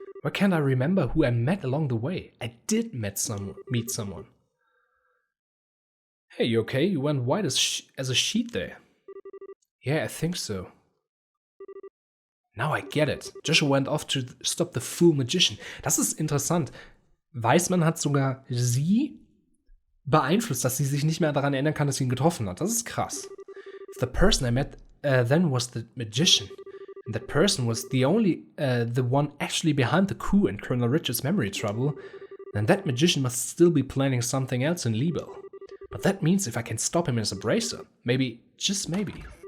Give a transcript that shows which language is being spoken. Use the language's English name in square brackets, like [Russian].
[English] Why can't I remember who I met along the way? I did meet someone. Hey, you okay? You went white as a sheet there. Yeah, I think so. Now I get it. Joshua went off to stop the fool magician. [German] Das ist interessant. Weisman hat sogar sie beeinflusst, dass sie sich nicht mehr daran erinnern kann, dass sie ihn getroffen hat. Das ist krass. [English] The person I met then was the magician. And that person was the one actually behind the coup and Colonel Richard's memory trouble. Then that magician must still be planning something else in Liebel. But that means if I can stop him as a bracer, maybe, just maybe.